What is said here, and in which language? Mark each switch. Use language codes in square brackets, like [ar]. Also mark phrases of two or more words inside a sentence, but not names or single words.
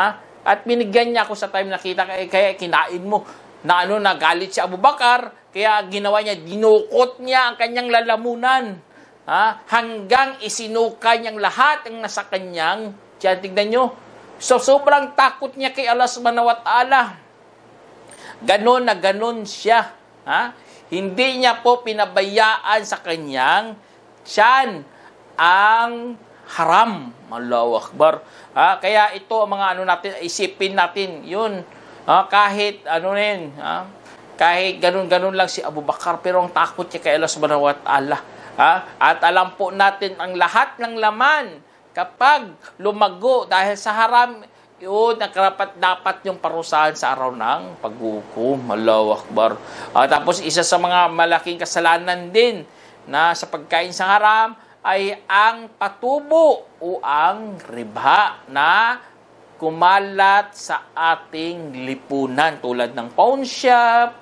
[tl] At binigyan niya ako sa time nakita, kaya kinain mo. Nagalit si Abu Bakar, kaya ginawa niya, dinukot niya ang kanyang lalamunan. Ha? Hanggang isinuka niyang lahat ang nasa kanyang tiyan. Tignan nyo. So, sobrang takot niya kay Allah [ar] سبحانه وتعالى. [tl] Ganon na ganon siya. Ha? Hindi niya po pinabayaan sa kanyang tiyan ang haram. [ar] الله أكبر. [tl] Kaya ito mga natin, isipin natin yun. Kahit kahit ganun-ganun lang si Abu Bakar, pero ang takot niya kay Allah [ar] سبحانه وتعالى. [tl] At alam po natin ang lahat ng laman kapag lumago dahil sa haram, yun ang dapat yung parusahan sa araw ng paghukom. [ar] الله أكبر. [tl] Tapos isa sa mga malaking kasalanan din na sa pagkain sa haram ay ang patubo o ang riba na kumalat sa ating lipunan tulad ng [en] pawn shop.